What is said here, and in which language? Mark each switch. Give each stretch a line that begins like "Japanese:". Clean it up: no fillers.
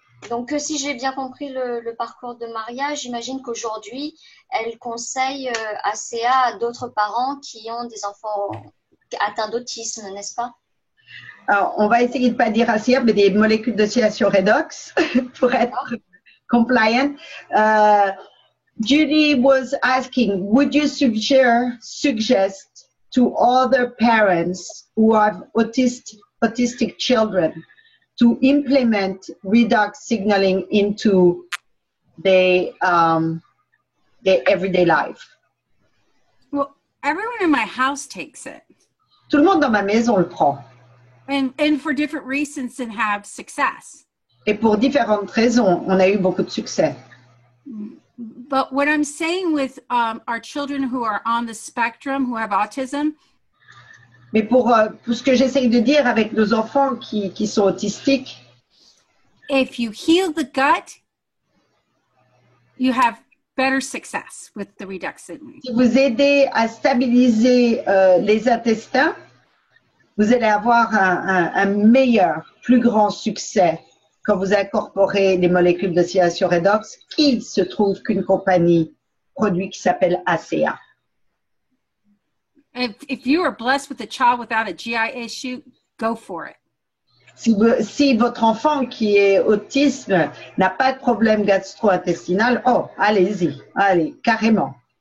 French: Donc, si j'ai bien compris le parcours de Maria, j'imagine qu'aujourd'hui, elle conseille ACA à d'autres parents qui ont des enfants atteints d'autisme, n'est-ce pas? Alors, on va essayer de ne pas dire ACA, mais des molécules d'oscillation redox pour être compliant.
English: Julie was asking, would you suggest to other parents who have autistic children to implement redox signaling into their everyday life? Well, everyone in my house takes it.
French: Tout le monde dans ma maison le prend.
English: And for different reasons and have success.
French: Et pour différentes raisons, on a eu beaucoup de succès.
English: But what I'm saying with our children who are on the spectrum, who have autism,
French: mais pour ce que j'essaye de dire avec nos enfants qui sont autistiques,
English: if you heal the gut, you have better success with the redox signaling.
French: Si vous aidez à stabiliser les intestins, vous allez avoir un meilleur, plus grand succès quand vous incorporez les molécules d'oscillation redox, qui se trouve qu'une compagnie produit qui s'appelle ACA.
English: If you are blessed with a child without a GI issue, go for it.
French: Si votre enfant qui est autisme n'a pas de problème gastro-intestinal, oh, allez-y, allez, carrément.